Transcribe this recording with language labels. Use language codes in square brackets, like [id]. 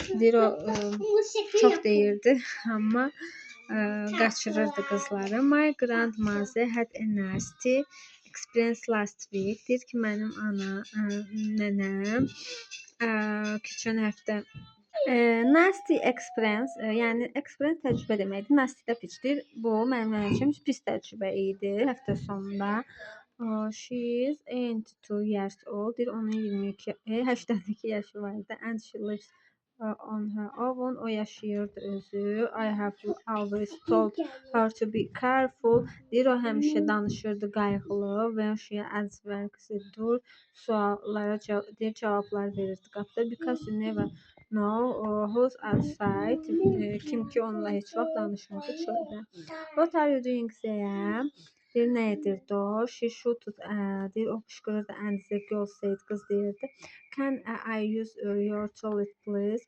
[az] Deyir o çox deyirdi, amma qaçırırdı qızları. [en] My grandmother had a nasty experience last week. [az] Deyir ki, mənim nənəm keçən həftə nasty experience, yəni experience təcrübə deməkdir. Nasty də pisdir. Bu mənim nənəm üçün pis təcrübə idi. [en] Həftə sonunda she is 82 years old. [az] Deyir, onun 82 yaşı var idi. And she lives on her own. O yaşayırdı özü. [en] I have always told her to be careful. [az] Deyir, o həmişə danışırdı qayğılı. [en] When she answers the door, suallara cavablar verirdi qapıda. Because you never know who's outside. [az] Kim ki onunla heç vaxt danışmırdı çöldə. [en] What are you doing there? [az] Deyir, nə edirdi o? She shouted, deyir, o qışqırırdı. [en] And the girl said, qız deyirdi. Can I use your toilet please?